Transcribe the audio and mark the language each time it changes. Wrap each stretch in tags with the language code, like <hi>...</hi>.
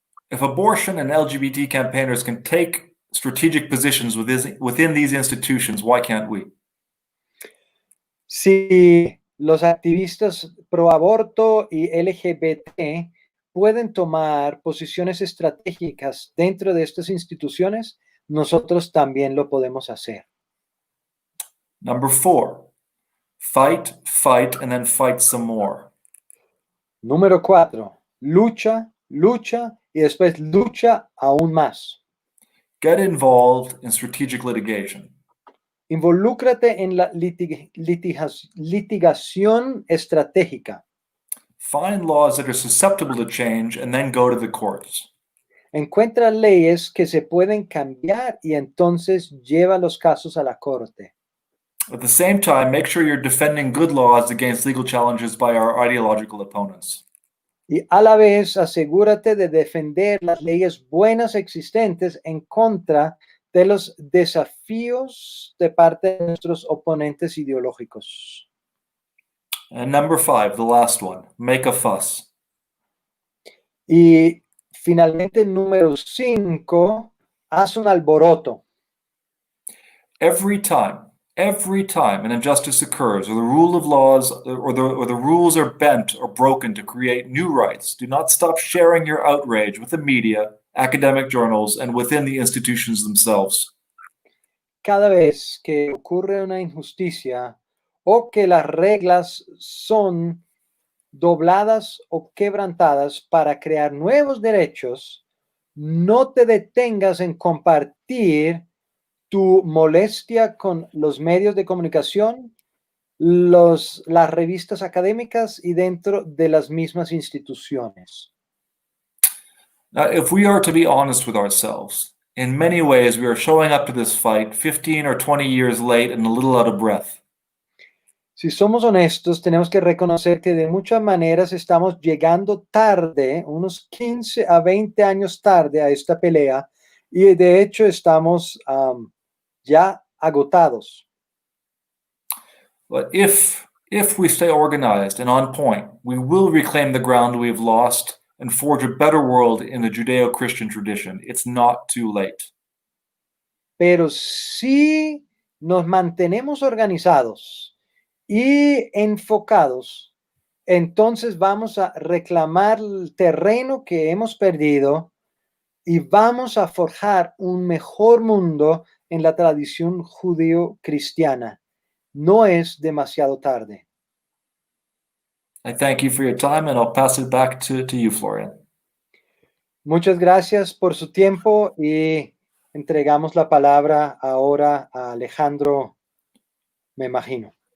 <en>If abortion and LGBT campaigners can take strategic positions within these institutions, why can't we?</en> <es>Si los activistas pro aborto y LGBT pueden tomar posiciones estratégicas dentro de estas instituciones, nosotros también lo podemos hacer.</es> <en>Number 4, fight, fight, and then fight some more.</en> <es>Número 4, lucha, lucha y después lucha aún más.</es> <en>Get involved in strategic litigation.</en> <es>Involúcrate en la litigación estratégica.</es> <en>Find laws that are susceptible to change and then go to the courts.</en> <es>Encuentra leyes que se pueden cambiar y entonces lleva los casos a la corte.</es> <en>At the same time, make sure you're defending good laws against legal challenges by our ideological opponents.</en> <es>Y a la vez asegúrate de defender las leyes buenas existentes en contra de los desafíos de parte de nuestros oponentes ideológicos.</es> <en>And number 5, the last one, make a fuss.</en> <es>Y finalmente, número 5, haz un alboroto.</es> <en>Every time an injustice occurs, or the rule of laws, or the rules are bent or broken to create new rights, do not stop sharing your outrage with the media, academic journals, and within the institutions themselves.</en> <es>Cada vez que ocurre una injusticia o que las reglas son dobladas o quebrantadas para crear nuevos derechos, no te detengas en compartir tu molestia con los medios de comunicación, las revistas académicas y dentro de las mismas instituciones.</es> <en>Now, if we are to be honest with ourselves, in many ways we are showing up to this fight 15 or 20 years late and a little out of breath.</en> <es>Si somos honestos, tenemos que reconocer que de muchas maneras estamos llegando tarde, unos 15 a 20 años tarde a esta pelea, y de hecho estamos ya agotados.</es> <en>But if we stay organized and on point, we will reclaim the ground we have lost and forge a better world in the Judeo-Christian tradition. It's not too late.</en> <es>Pero si nos mantenemos organizados y enfocados, entonces vamos a reclamar el terreno que hemos perdido y vamos a forjar un mejor mundo en la tradición judío-cristiana. No es demasiado tarde.</es> <en>I thank you for your time, and I'll pass it back to you, Florian.</en> <es>Muchas gracias por su tiempo y entregamos la palabra ahora a Alejandro, me imagino.</es>